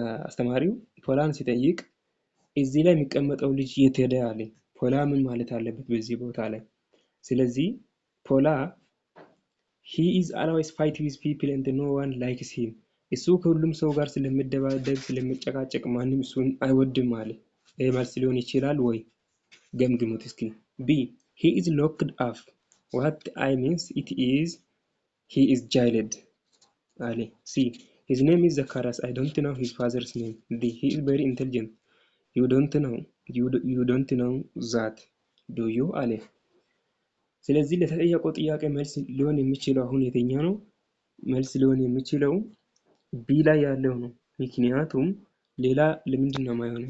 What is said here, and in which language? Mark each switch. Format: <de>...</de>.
<am>አስተማሪው ፖላን ሲጠይቅ እዚህ ላይ የሚቀመጠው ልጅ የት ሄደ አለ። ፖላ ምን ማለት አለበት በዚህ ቦታ ላይ? ስለዚህ ፖላ</am> <en>he is always fighting with people and no one likes him.</en> <am>እሱ ከሁሉም ሰው ጋር ስለሚደባደብ ስለሚጨቃጨቅ ማንም እሱን አይወድም አለ። ይሄ መልስ ሊሆን ይችላል ወይ? ገምግሙት እስኪ። ቢ</am> <en>he is locked up. what I means it is he is jailed</en> <am>አለ። ሲ</am> <en>his name is Zacharias. I don't know his father's name. D he is very intelligent. you don't know that do you</en> <am>አለ። ስለዚህ ለተጠየቀው ጥያቄ መልስ ሊሆን የሚችለው አሁን የትኛው ነው? መልስ ሊሆን የሚችለው ቢ ላይ ያለው ነው። ምክንያቱም ሌላ ለምንድን ነው የማይሆነው?</am>